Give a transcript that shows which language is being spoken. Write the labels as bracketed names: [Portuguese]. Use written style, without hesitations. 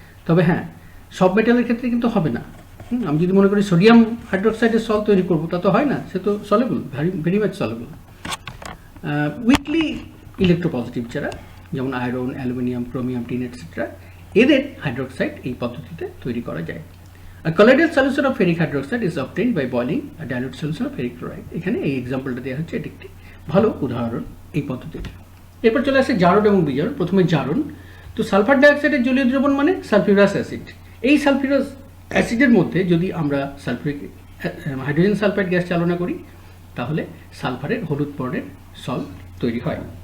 [Bangla] তবে হ্যাঁ, সব মেটালের ক্ষেত্রে কিন্তু হবে না। আমি যদি মনে করি সোডিয়াম হাইড্রোক্সাইডের সল তৈরি করবো, তা তো হয় না, সে তো soluble, very much soluble. Weekly electropositive যারা, যেমন iron, aluminium, chromium, tin etcetera, এদের হাইড্রোক্সাইড এই পদ্ধতিতে তৈরি করা যায়। [English] A colloidal solution of ferric hydroxide is obtained by boiling a dilute solution of ferric chloride. [Bangla] এখানে এই এক্সাম্পলটা দেওয়া হচ্ছে, এটি একটি ভালো উদাহরণ এই পদ্ধতির। এরপর চলে আসে জারণ এবং বিজারণ। প্রথমে জারণ। তো সালফার ডাইঅক্সাইডের জলীয় দ্রবণ মানে সালফিউরাস অ্যাসিড। এই সালফিউরাস অ্যাসিডের মধ্যে যদি আমরা হাইড্রোজেন সালফাইড গ্যাস চালনা করি, তাহলে সালফারের হলুদ বর্ণের সল তৈরি হয়।